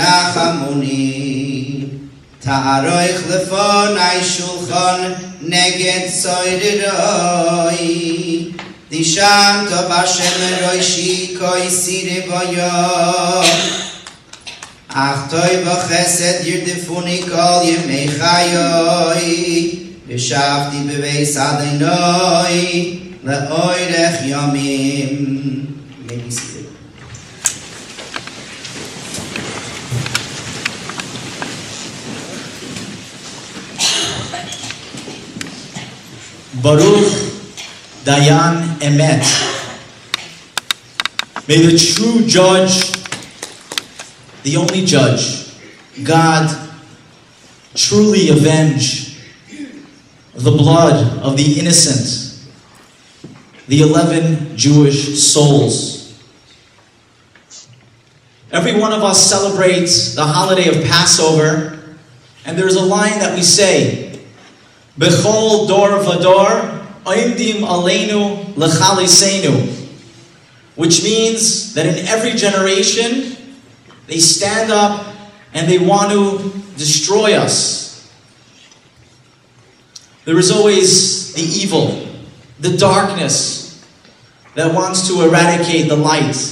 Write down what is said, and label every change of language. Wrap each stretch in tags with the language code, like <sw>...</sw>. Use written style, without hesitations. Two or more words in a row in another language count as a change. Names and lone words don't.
<he>ינחמוני, תערוך לפני שלחן נגד צררי, דשנת בהשם ראשי כוסי רויה, אך טוב בחסד ירדפוני כל ימי חיי, ושבתי בבית אדני לאורך ימים.</he> <en>You may be seated.</en> <he>ברוך דיין האמת.</he> <en>May the true judge, the only judge, God, truly avenge the blood of the innocent, the 11 Jewish souls. Every one of us celebrates the holiday of Passover, and there's a line that we say,</en> <he>בכל דור ודור, עומדים עלינו לכלותנו,</he> <en>which means that in every generation, they stand up and they want to destroy us. There is always the evil, the darkness that wants to eradicate the light.</en>